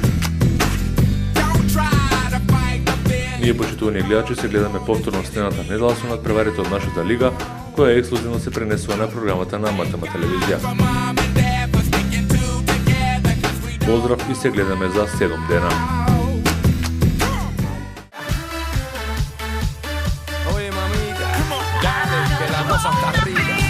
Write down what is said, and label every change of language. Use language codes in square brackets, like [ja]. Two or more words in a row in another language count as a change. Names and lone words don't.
[mk] Ние, почитувани гледачи, се гледаме повторно следната недела со надпреварите од нашата лига, која ексклузивно се пренесува на програмата на МТМ телевизија. Поздрав и се гледаме за 7 дена. [es] Oye mamita, dale que la cosa está rica.